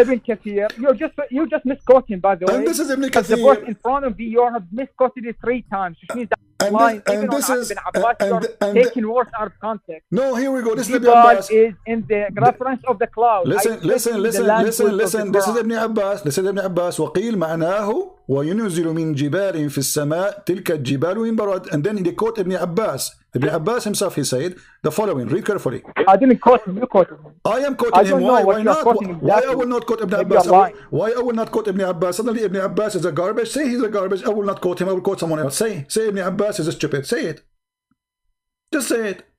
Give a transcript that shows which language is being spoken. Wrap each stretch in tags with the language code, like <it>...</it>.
<en>Ibn Kathir. You just misquoting, by the way. And this is Ibn Kathir. The verse in front of you, you have misquoted it 3 times, which means that taking words out of context. No, here we go. This is Ibn Abbas. is in the reference of the cloud. Listen. This is Ibn Abbas.</en> <ar>وقيل معناه وينزل من جبال في السماء تلك الجبال من برد.</ar> <en>And then they quote Ibn Abbas. Ibn Abbas himself, he said the following. Read carefully. I didn't quote him. You quoted him. I am quoting him. Why not? Why I will not quote Ibn Abbas? Why I will not quote Ibn Abbas? Suddenly Ibn Abbas is a garbage. Say he's a garbage. I will not quote him. I will quote someone else. Say Ibn Abbas is a stupid. Say it. Just say it.</en>